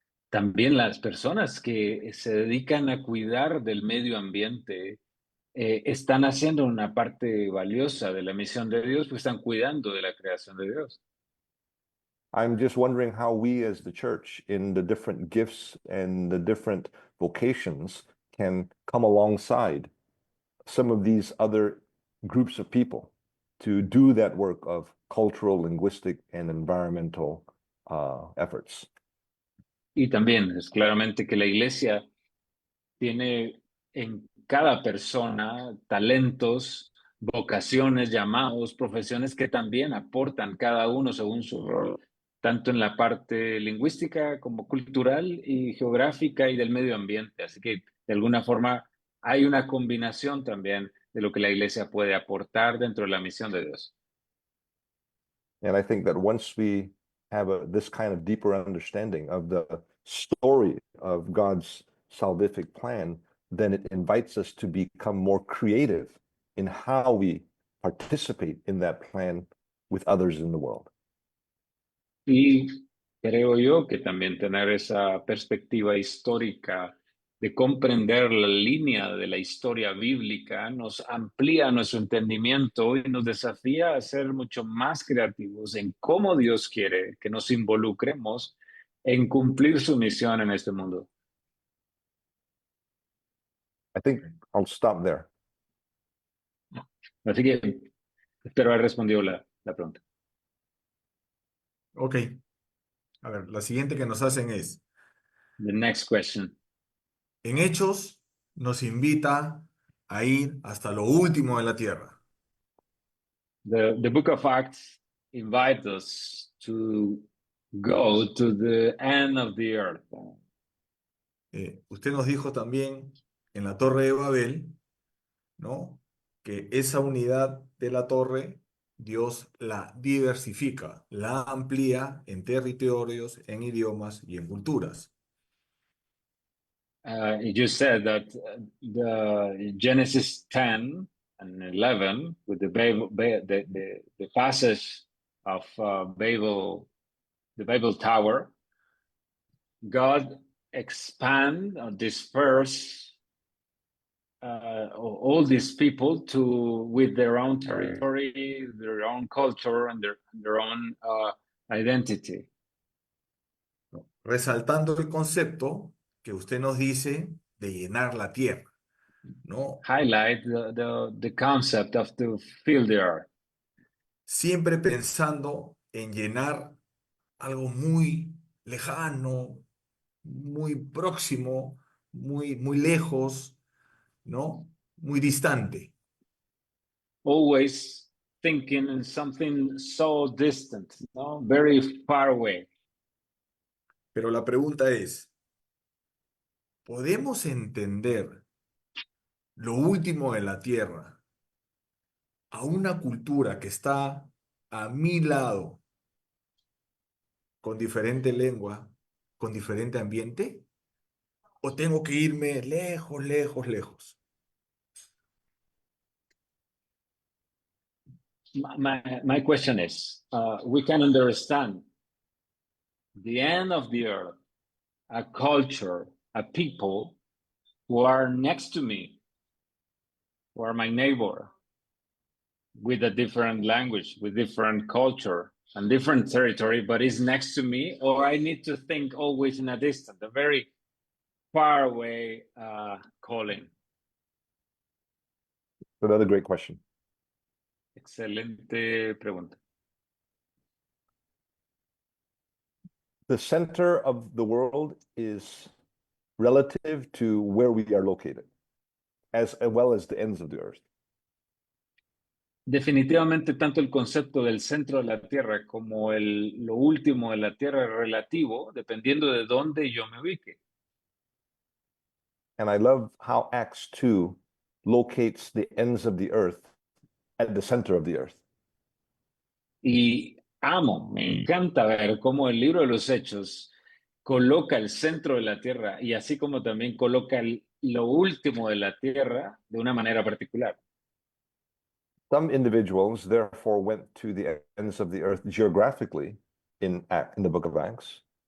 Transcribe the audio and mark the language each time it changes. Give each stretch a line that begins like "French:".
Spanish: También las personas que se dedican a cuidar del medio ambiente están haciendo una parte valiosa de la misión de Dios, pues están cuidando de la creación de Dios.
English: I'm just wondering how we as the church in the different gifts and the different vocations can come alongside some of these other groups of people to do that work of cultural, linguistic, and environmental efforts.
Spanish: Y también es claramente que la iglesia tiene en cada persona talentos, vocaciones, llamados, profesiones que también aportan cada uno según su rol, tanto en la parte lingüística como cultural y geográfica y del medio ambiente. Así que de alguna forma hay una combinación también de lo que la iglesia puede aportar dentro de la misión de Dios.
English: And I think that once we have this kind of deeper understanding of the story of God's salvific plan, then it invites us to become more creative in how we participate in that plan with others in the world.
Spanish: Y creo yo que también tener esa perspectiva histórica de comprender la línea de la historia bíblica nos amplía nuestro entendimiento y nos desafía a ser mucho más creativos en cómo Dios quiere que nos involucremos en cumplir su misión en este mundo.
English: I think I'll stop there.
Spanish: Así que espero haber respondido la pregunta. Ok. A ver, la siguiente que nos hacen es,
English: The next question.
Spanish: en Hechos nos invita a ir hasta lo último de la tierra.
English: The book of Acts invites us to go to the end of the earth.
Spanish: Usted nos dijo también en la Torre de Babel, ¿no? Que esa unidad de la torre, Dios la diversifica, la amplía en territorios, en idiomas y en culturas.
English: You just said that the Genesis 10 and 11, with the passage of Babel, the Babel Tower, God expand or disperse all these people with their own territory, their own culture, and their own identity.
Spanish: Resaltando el concepto que usted nos dice de llenar la tierra, ¿no?
English: Highlight the concept of to fill the earth.
Spanish: Siempre pensando en llenar algo muy lejano, muy próximo, muy lejos, ¿no? Muy distante.
English: Always thinking in something so distant, no? Very far away.
Spanish: Pero la pregunta es, ¿podemos entender lo último de la tierra a una cultura que está a mi lado, con diferente lengua, con diferente ambiente? ¿O tengo que irme lejos, lejos, lejos?
English: My question is, we can understand the end of the earth, a culture, a people who are next to me, who are my neighbor, with a different language, with different culture and different territory, but is next to me, or I need to think always in a distance, a very far away calling. Another great question.
Spanish: Excelente pregunta.
English: The center of the world is relative to where we are located, as well as the ends of the earth.
Spanish: Definitivamente, tanto el concepto del centro de la Tierra como lo último de la Tierra es relativo, dependiendo de dónde yo me ubique.
English: And I love how Acts 2 locates the ends of the earth at the center of the earth.
Spanish: Y me encanta ver cómo el libro de los Hechos coloca el centro de la Tierra y así como también coloca lo último de la Tierra de una manera particular.
English: Some individuals therefore went to the ends of the earth geographically in the book of Acts.